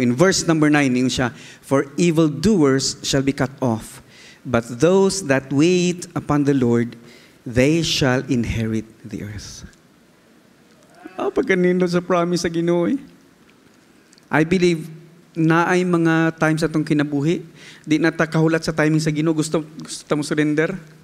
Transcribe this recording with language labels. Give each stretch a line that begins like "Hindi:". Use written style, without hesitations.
English: In verse number 9,
Cebuano: yung siya,
English: for evildoers shall be cut off, but those that wait upon the Lord, they shall inherit the earth.
Cebuano: Pagkanindot sa promise sa Ginoo.
English: I believe
Cebuano: na ay mga times atong kinabuhi, di na ta kahulat sa timing sa Ginoo, gusto ta mo surrender.